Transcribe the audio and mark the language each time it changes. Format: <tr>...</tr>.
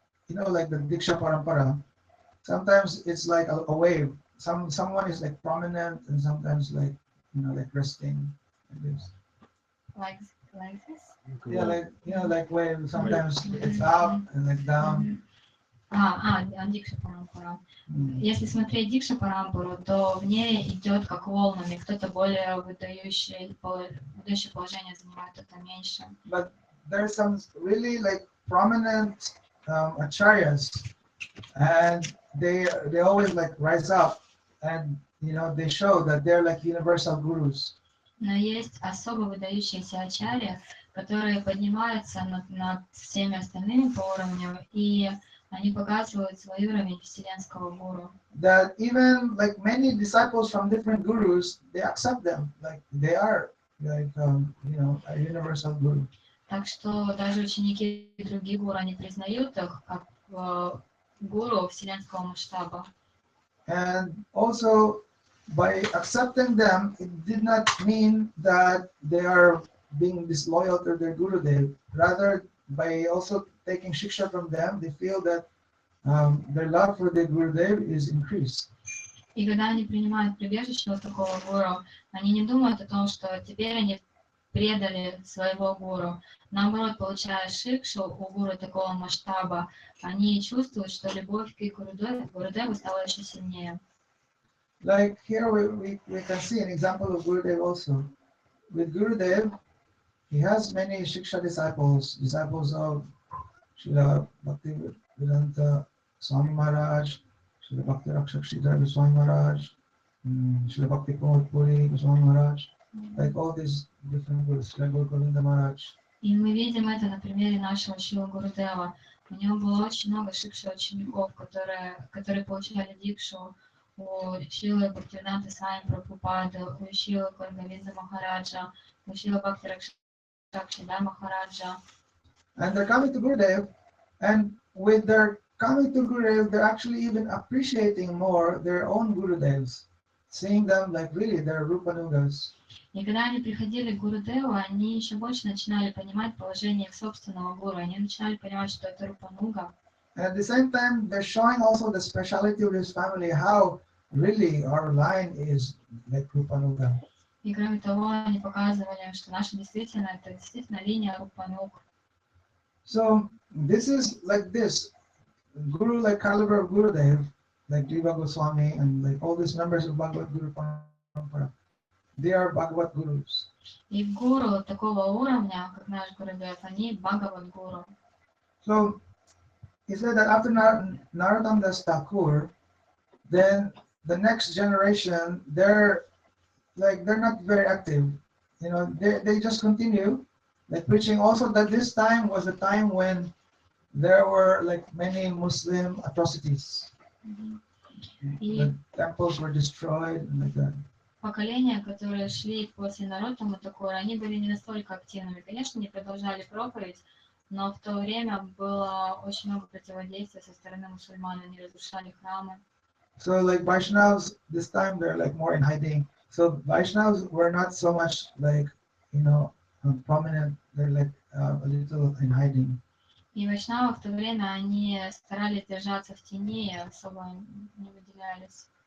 <en>Like the Diksha Parampara, sometimes it's like a wave. Someone is, like, prominent and sometimes, like, like resting like this. Like this? Yeah, like, like wave. Sometimes it's up and like down.</en> <ru>Дикша Парампара. Если смотреть Дикша Парампару, то в ней идет как волнами. Кто-то более выдающее положение занимает, кто-то меньше.</ru> <en>But there are some really like prominent acharyas, and they always like rise up, and they show that they're like universal gurus.</en> <ru>Но есть особо выдающиеся ачарьи, которые поднимаются над всеми остальными по уровню, и они показывают свой уровень вселенского гуру.</ru> <en>That even like many disciples from different gurus, they accept them, like they are like a universal guru.</en> <ru>Так что даже ученики других гуру, они признают их как гуру вселенского масштаба.</ru> <en>And also, by accepting them, it did not mean that they are being disloyal to their Gurudev. Rather, by also taking shiksha from them, they feel that their love for their Gurudev is increased.</en> <ru>И когда они принимают прибежище от такого гуру, они не думают о том, что теперь они предали своего гуру. Наоборот, получая шикшу у гуру такого масштаба, они чувствуют, что любовь к Гурудеву стала еще сильнее.</ru> <en>Like here we can see an example of Gurudev also. With Gurudev, he has many shiksha disciples of Srila Bhaktivedanta Swami Maharaj, Srila Bhakti Rakshak Sridhar Goswami Maharaj, Srila Bhakti Pramod Puri Goswami Maharaj, like all these different gurus, Srila Guru Govinda Maharaj.</en> <ru>И мы видим это на примере нашего Шрила Гурудева. У него было очень много шикши учеников, которые получали дикшу у Шрилы Бхактивиноды Свами Прабхупады, у Шрилы Говинда Махараджа, у Шрилы Бхакти Rakshak Sridhar Махараджа.</ru> <en>And they're coming to Gurudev, and with their coming to Gurudev, they're actually even appreciating more their own Gurudevs, seeing them like really they're Rupanugas.</en> <ru>И когда они приходили к Гурудеву, они еще больше начинали понимать положение их собственного гуру. Они начинали понимать, что это Рупануга.</ru> <en>And at the same time, they're showing also the speciality of his family, how really our line is like Rupanuga.</en> <ru>И кроме того, они показывали, что наша действительно, это действительно линия Рупануг.</ru> <en>So this is like this. Guru like caliber of Gurudev, like Jiva Goswami and like all these members of Bhagavad Guru Parampara, they are Bhagavad Gurus.</en> <ru>И гуру такого уровня, как наш Гурудев, они Бхагават Гуру.</ru> <en>So he said that after Narottam Das Thakur, then the next generation, they're not very active. They just continue like preaching. Also that this time was a time when there were like many Muslim atrocities. The temples were destroyed and like that.</en> <ru>Поколения, которые шли после Нароттама Тхакура, они были не настолько активными. Конечно, они продолжали проповедь, но в то время было очень много противодействия со стороны мусульман, они разрушали храмы.</ru> <en>So like Vaishnavas, this time they're like more in hiding. So Vaishnavas were not so much like, prominent. They're like a little in hiding.</en> <ru>И вайшнавы в то время, они старались держаться в тени, особо не выделялись.</ru>